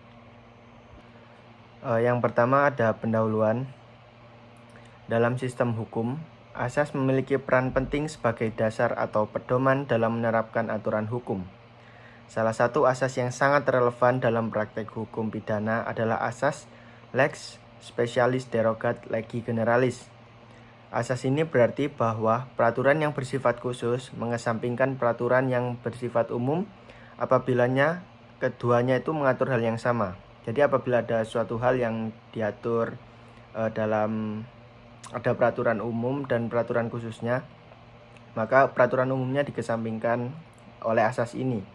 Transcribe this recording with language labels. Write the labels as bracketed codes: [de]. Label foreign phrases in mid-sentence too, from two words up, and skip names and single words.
[id] Yang pertama ada pendahuluan. Dalam sistem hukum, asas memiliki peran penting sebagai dasar atau pedoman dalam menerapkan aturan hukum. Salah satu asas yang sangat relevan dalam praktek hukum pidana adalah asas [la] lex specialis derogat legi generalis. [id] Asas ini berarti bahwa peraturan yang bersifat khusus mengesampingkan peraturan yang bersifat umum apabila keduanya itu mengatur hal yang sama. Jadi apabila ada suatu hal yang diatur dalam ada peraturan umum dan peraturan khususnya, maka peraturan umumnya dikesampingkan oleh asas ini.